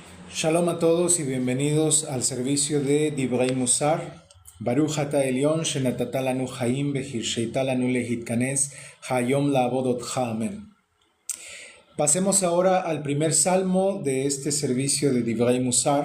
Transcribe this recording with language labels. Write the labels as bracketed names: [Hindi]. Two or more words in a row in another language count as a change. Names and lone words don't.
[Spanish] Shalom a todos y bienvenidos al servicio de Divrei Musar. [Hebrew] ברוך אתה עליון שנתת לנו חיים והרשית לנו להתכנס היום לעבודתך. [Spanish] Amén. Pasemos ahora al primer salmo de este servicio de Divrei Musar.